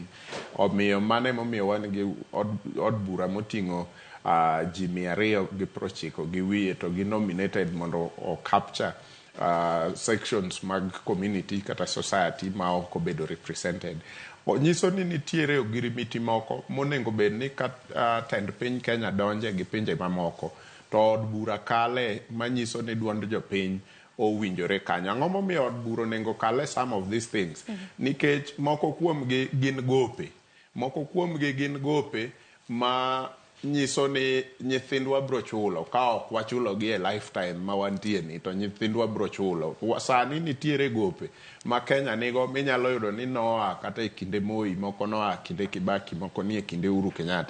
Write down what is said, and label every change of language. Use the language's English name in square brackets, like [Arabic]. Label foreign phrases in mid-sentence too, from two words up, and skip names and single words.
[Luo (Kenya and Tanzania)] Omiyo mane momiyo wan gi od bura moting'o ji 290 gi wiye to gi nominated mondo o [English] capture sections [Luo (Kenya and Tanzania)] mag community kata society ma ok obedo represented. Nyiso ni nitiere ogirimiti moko monengo bed ni tend piny Kenya donje gi pinje mamoko to od bura kale manyiso ni duond jopiny owinjore kanyo. Ang'o momiyo od bura onego kale [English] some of these things? [Luo (Kenya and Tanzania)] Nikech moko kuomgi gin gope ma nyiso ni nyithindwa bro chulo ka ok wachulo gi e lifetime ma wantie ni to nyithindwa bro chulo. Sani nitiere gope ma Kenya nigo minyalo yudo ni noa kata e kinde Moi, moko noa kinde Kibaki, moko ni e kinde Uhuru Kenyatta.